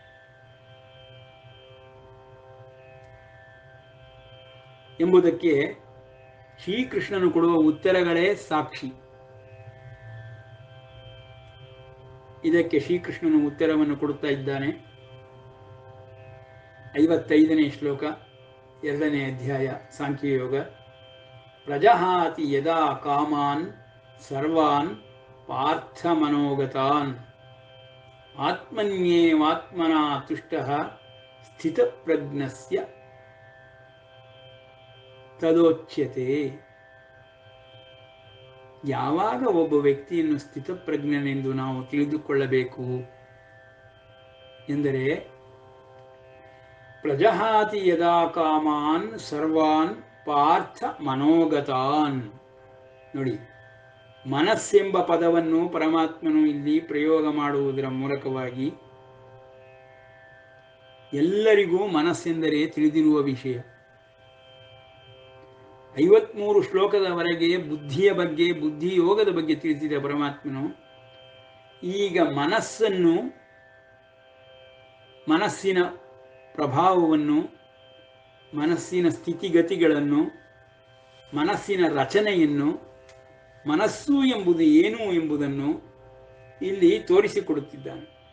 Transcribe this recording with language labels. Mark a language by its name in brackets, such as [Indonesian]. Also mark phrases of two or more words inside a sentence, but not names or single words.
[Kannada] ಎಂಬುದಕ್ಕೆ ಶ್ರೀಕೃಷ್ಣನು ಕೊಡುವ ಉತ್ತರಗಳೇ ಸಾಕ್ಷಿ. ಇದಕ್ಕೆ ಶ್ರೀಕೃಷ್ಣನು ಉತ್ತರವನ್ನು ಕೊಡುತ್ತಾ ಇದ್ದಾನೆ. 55ನೇ ಶ್ಲೋಕ, 2ನೇ ಅಧ್ಯಾಯ ಸಾಂಖ್ಯಯೋಗ. [Sanskrit] ಪ್ರಜಹಾತಿ ಯದಾ ಕಾಮಾನ್ ಸರ್ವಾನ್ ಪಾರ್ಥ ಮನೋಗತಾನ್ ಆತ್ಮನ್ಯೇವಾತ್ಮನಾ ತುಷ್ಟಃ ಸ್ಥಿತಪ್ರಜ್ಞಸ್ಯ ತದೋಚ್ಯತೆ. [Kannada] ಯಾವಾಗ ಒಬ್ಬ ವ್ಯಕ್ತಿಯನ್ನು ಸ್ಥಿತಪ್ರಜ್ಞನೆಂದು ನಾವು ತಿಳಿದುಕೊಳ್ಳಬೇಕು ಎಂದರೆ, [Sanskrit] ಪ್ರಜಹಾತಿ ಯದಾ ಕಾಮಾನ್ ಸರ್ವಾನ್ ಪಾರ್ಥ ಮನೋಗತಾನ್. [Kannada] ನೋಡಿ, ಮನಸ್ಸೆಂಬ ಪದವನ್ನು ಪರಮಾತ್ಮನು ಇಲ್ಲಿ ಪ್ರಯೋಗ ಮಾಡುವುದರ ಮೂಲಕವಾಗಿ ಎಲ್ಲರಿಗೂ ಮನಸ್ಸೆಂದರೆ ತಿಳಿದಿರುವ ವಿಷಯ. 53 ಶ್ಲೋಕದವರೆಗೆ ಬುದ್ಧಿಯ ಬಗ್ಗೆ, ಬುದ್ಧಿಯೋಗದ ಬಗ್ಗೆ ತಿಳಿಸಿದ ಪರಮಾತ್ಮನು ಈಗ ಮನಸ್ಸನ್ನು, ಮನಸ್ಸಿನ ಪ್ರಭಾವವನ್ನು, ಮನಸ್ಸಿನ ಸ್ಥಿತಿಗತಿಗಳನ್ನು, ಮನಸ್ಸಿನ ರಚನೆಯನ್ನು, ಮನಸ್ಸು ಎಂಬುದು ಏನು ಎಂಬುದನ್ನು ಇಲ್ಲಿ ತೋರಿಸಿಕೊಡುತ್ತಿದ್ದಾನೆ.